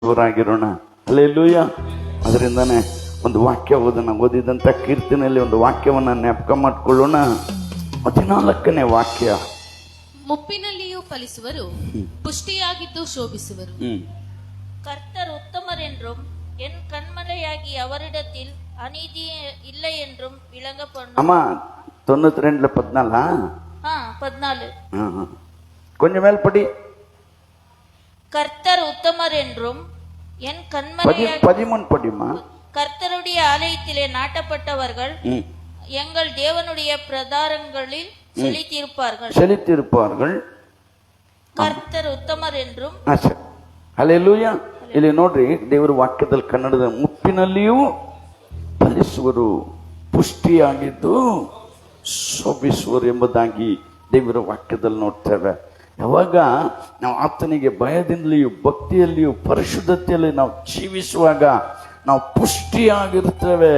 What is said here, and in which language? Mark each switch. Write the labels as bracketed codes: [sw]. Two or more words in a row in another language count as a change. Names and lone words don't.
[kn] ಅವರಾಗಿರೋಣ. ಹಲ್ಲೆಲೂಯ. ಅದರಿಂದಾನೆ ಒಂದು ವಾಕ್ಯ ಓದಿದಂಥ ಕೀರ್ತನೆಯಲ್ಲಿ ಒಂದು ವಾಕ್ಯವನ್ನ ಜ್ಞಾಪಕ ಮಾಡಿಕೊಳ್ಳೋಣ. 14ನೇ ವಾಕ್ಯ. ಮುಪ್ಪಿನಲ್ಲಿಯೂ ಫಲಿಸುವರು, ಪುಷ್ಟಿಯಾಗಿದ್ದು ಶೋಭಿಸುವರು. [ta] கர்த்தர் உத்தமர் என்றும் என் கண்மலையாகி அவரிடத்தில் அநீதி இல்லை என்றும் விளங்க பண்ணும். அம்மா 92:14. 14. கொஞ்சம் மேல் படி. கர்த்தர் உத்தமர் என்றும் என் கண்மலையாகி 13 படிமா. கர்த்தருடைய ஆலயத்திலே நாட்டப்பட்டவர்கள் எங்கள் தேவனுடைய பிரதாரங்களில் செழித்திருப்பார்கள். கர்த்தர் உத்தமர் என்றும். [kn] ಹಲ್ಲೆಲೂಯ. ಇಲ್ಲಿ ನೋಡ್ರಿ, ದೇವರ ವಾಕ್ಯದಲ್ಲಿ ಕನ್ನಡದ ಮುಪ್ಪಿನಲ್ಲಿಯೂ ಫಲಿಸುವರು, ಪುಷ್ಟಿಯಾಗಿದ್ದು ಶೋಭಿಸುವರು ಎಂಬುದಾಗಿ ದೇವರ ವಾಕ್ಯದಲ್ಲಿ ನೋಡ್ತೇವೆ. ಯಾವಾಗ ನಾವು ಆತನಿಗೆ ಭಯದಿಂದಲಿಯೂ ಭಕ್ತಿಯಲ್ಲಿಯೂ ಪರಿಶುದ್ಧತೆಯಲ್ಲಿ ನಾವು ಜೀವಿಸುವಾಗ ನಾವು ಪುಷ್ಟಿಯಾಗಿರ್ತೇವೆ.